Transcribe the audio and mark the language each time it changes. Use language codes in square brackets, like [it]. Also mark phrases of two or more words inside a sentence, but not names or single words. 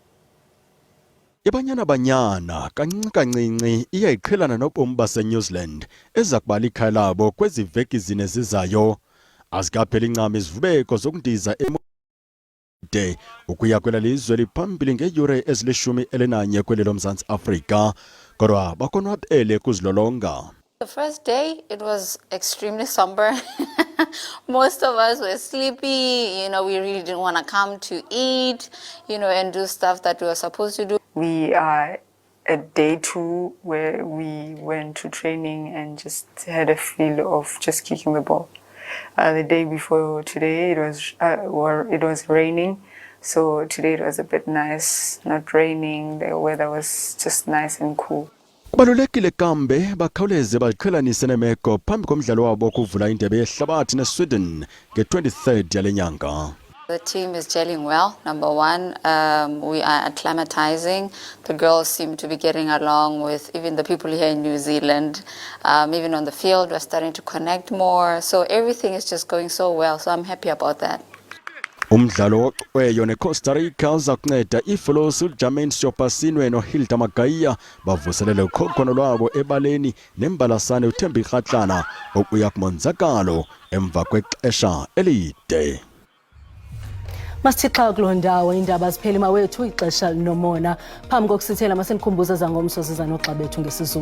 [xh] Ibanyana kancinci iyayiqhelana nobomi baseNew Zealand eza kubala ikhaya labo kwezi veki zine zizayo. Azikapheli incama izivubeko zokundiza emude ukuya kwela lizwe liphambili ngeyure ezili-11 kweli loMzantsi Afrika, kodwa bakonwabele kuzilolonga. [en] The first day, it was extremely somber. Most of us were sleepy. We really didn't want to come to eat, and do stuff that we were supposed to do. We are at day 2 where we went to training and just had a feel of just kicking the ball. The day before today, it was raining. So today it was a bit nice, not raining. The weather was just nice and cool. [xh] Kubalulekile kambe bakhawuleze baziqhelanise nemeko phambi komdlalo wabo kuvula indebe yehlabathi neSweden nge-23rd yale nyanga. [en] The team is gelling well. Number one, we are acclimatizing. The girls seem to be getting along with even the people here in New Zealand. Even on the field, we're starting to connect more. So everything is just going so well. So I'm happy about that. [xh] Umdlalo woqweyo neCosta Rica uza kunceda iFolosi uJermaine Siopasinwe noHilda Magaiya bavuselele ukhokhono lwabo ebaleni nembalasane uThembi Kgatlana okuya kumonzakalo emva kwexesha elide. Masithixa kuloo ndawo iindaba ziphela mawethu ixesha linomona phambi kokusithela masenikhumbuza zangomso siza noxa bethu ngesiZulu.